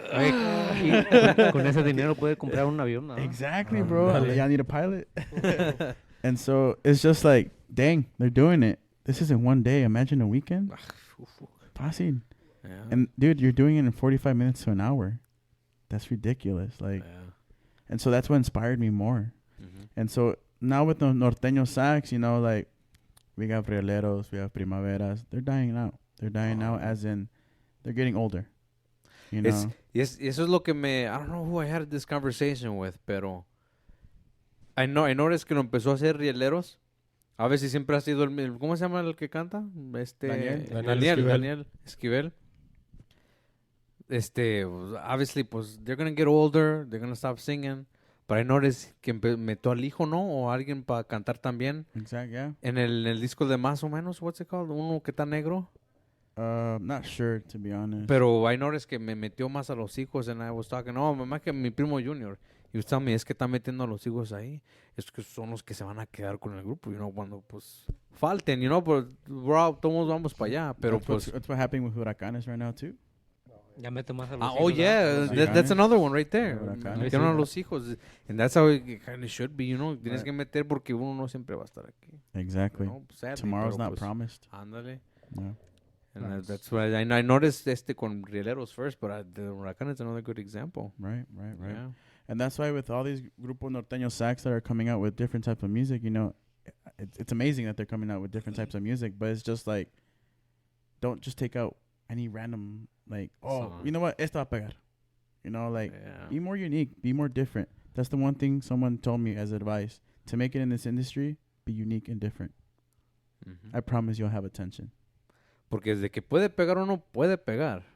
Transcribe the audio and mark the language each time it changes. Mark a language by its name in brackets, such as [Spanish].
[Spanish] Y con ese dinero puede comprar un avión, ¿no? [English] Exactly, bro. [Spanish] Dale. [English] Y'all need a pilot. And so it's just like, dang, they're doing it. This isn't one day. Imagine a weekend. Passing. yeah. And dude, you're doing it in 45 minutes to an hour. That's ridiculous. Like, Yeah. and so that's what inspired me more. Mhm. And so now with the Norteño Sax, you know, like, we got rieleros, we have primaveras. They're dying out. They're dying out as in they're getting older. You know? [Spanish] Y eso es lo que me... [English] I don't know who I had this conversation with, [Spanish] pero... [English] I noticed [Spanish] que lo empezó a hacer rieleros. A ver si siempre ha sido el... ¿Cómo se llama el que canta? Daniel Esquivel. [English] Obviously, pues, they're gonna get older. They're gonna stop singing. But I noticed [Spanish] que metió al hijo, ¿no? O alguien para cantar también. [English] Exactly, yeah. [Spanish] En el disco de Más o Menos, [English] what's it called? [Spanish] Uno que está negro. [English] Not sure, to be honest. [Spanish] Pero [English] I noticed [Spanish] que me metió más a los hijos. [English] And I was talking, [Spanish] no, mamá, que mi primo Junior. Y usted me es que está metiendo a los hijos ahí. Es que son los que se van a quedar con el grupo, [English] you know, [Spanish] cuando, pues, falten, you know, pues, todos vamos para allá. Pero, [English] that's what happening with Huracanes right now, too. [Spanish] Ya mete más a los hijos. [English] Oh, yeah. That's another one right there. Huracanes. [Spanish] Metieron a los hijos. [English] And that's how it kind of should be, you know. [Spanish] Tienes que meter porque uno no siempre va a estar aquí. [English] Exactly. You know, sadly, Tomorrow's [Spanish] pero, [English] not promised. [Spanish] Ándale. [English] Yeah. And that's why I noticed con Rieleros first, but the Huracán is another good example. Right. Yeah. And that's why with all these Grupo Norteño Sax that are coming out with different types of music, you know, it's amazing that they're coming out with different types of music, but it's just like, don't just take out any random, like, song. You know what, [Spanish] esto va a pegar. [English] You know, like, Yeah. be more unique, be more different. That's the one thing someone told me as advice. To make it in this industry, be unique and different. Mm-hmm. I promise you'll have attention. [Spanish] Porque desde que puede pegar uno, puede pegar.